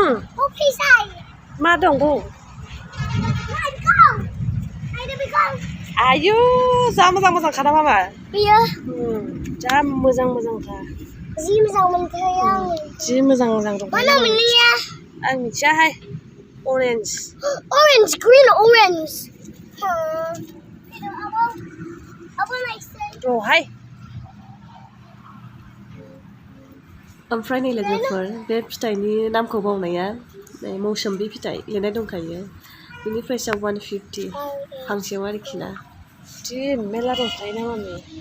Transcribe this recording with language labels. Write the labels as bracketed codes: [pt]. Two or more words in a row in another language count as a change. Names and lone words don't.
[brx] मा दं? आयु जा मोजां खाना मामा बेयो जा मोजांखा जि मोजां मोनखायो आं जि मोजां दं mana मोननिया आं मिथियाहाय orange [en] green orange [brx] रहाय ओमफ्राय नै लोगोफोर बे फिथाइनि नामखौ बावनाया मौसुम्बि फिथाइ लिरनाय दंखायो बिनि प्राइसआ 150 फांसेयाव आरोखि ना जि मेरला दंखायो ना मामि